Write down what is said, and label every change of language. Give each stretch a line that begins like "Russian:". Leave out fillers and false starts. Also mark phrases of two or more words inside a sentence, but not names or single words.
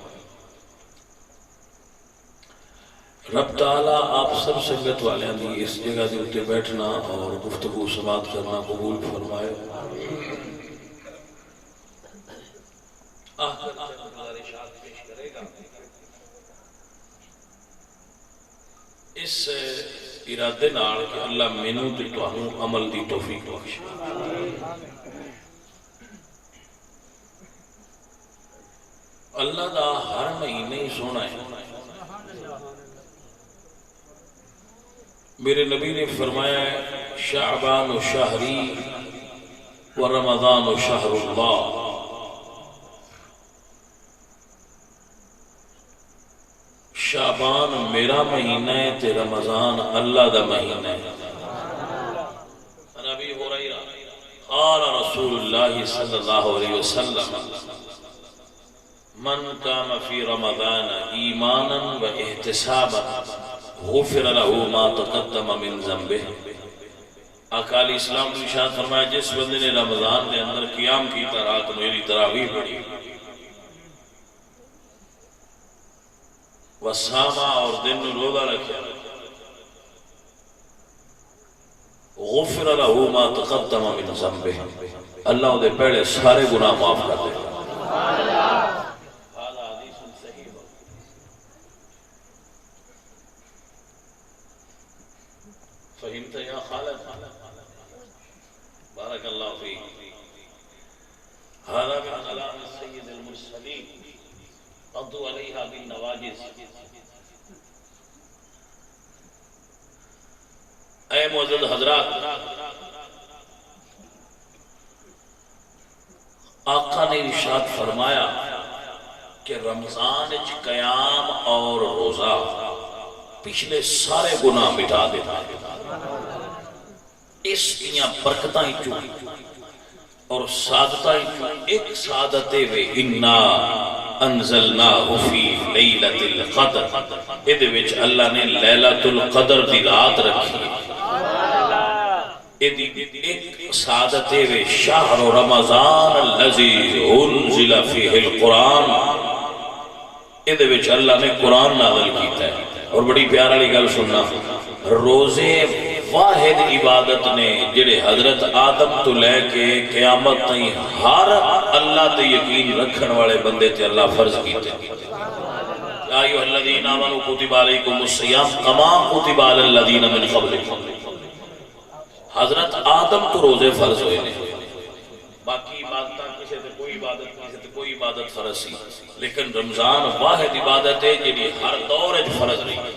Punjabi: رب تعالیٰ آپ سب سنگت والے دی اس جگہ دے اتے بیٹھنا اور گفتگو سماعت کرنا قبول فرمائے. اس ارادے نال کہ اللہ مینوں تے تانوں عمل دی توفیق بخشے. اللہ دا ہر مہینے ہی سونا ہے.
Urdu: میرے نبی نے فرمایا ہے
Arabic: شعبان و شہری و رمضان و شہر اللہ.
Punjabi: شعبان میرا مہینہ ہے تے رمضان اللہ دا مہینہ ہے.
Arabic: نبی ہریرہ قال رسول اللہ صلی اللہ علیہ وسلم من قام فی رمضان ایمانا و احتسابا غفر له ما تقدم من ذنبه.
Punjabi: اقالی اسلام نے ارشاد فرمایا جس بندے نے رمضان کے اندر قیام کیتا رات میری تراویح پڑھی وساما اور دن روزہ رکھا
Arabic: غفر له ما تقدم من ذنبه
Punjabi: اللہ دے پہلے سارے گناہ معاف کر دے.
Arabic: فہمت یا خالد؟ بارک اللہ فیک. هذا من كلام السيد المرسلين عضوا عليها بالنواجذ.
Punjabi: اے معزز حضرات، آقا نے ارشاد فرمایا کہ رمضان وچ قیام اور روزہ پچھلے سارے گناہ مٹا دیتا ہے. اس دیاں برکتاں چوں اور سعادتاں چوں ایک سعادت وے
Arabic: انا انزلناہ فی لیلۃ القدر،
Punjabi: ادھے وچ اللہ نے لیلۃ القدر دی رات رکھی. ایک سعادت وے
Arabic: شہر رمضان الذی انزل فیہ القرآن،
Punjabi: ادھے وچ اللہ نے قرآن نازل کیتا ہے. اور بڑی پیار والی گل سننا، روزے واحد عبادت نے جڑے حضرت آدم تو لے کے قیامت تائیں ہر اللہ تے یقین رکھن والے بندے تے اللہ فرض کیتے.
Arabic: یا ایھا الذین آمنوا کتب علیکم الصیام کما کتب علی الذین من قبلکم.
Punjabi: حضرت آدم تو روزے فرض ہوئے نے، باقی عبادتاں کسی تے کوئی عبادت کسی تے کوئی عبادت فرض سی، لیکن رمضان واحد عبادت ہے جڑی ہر دور وچ فرض رہی.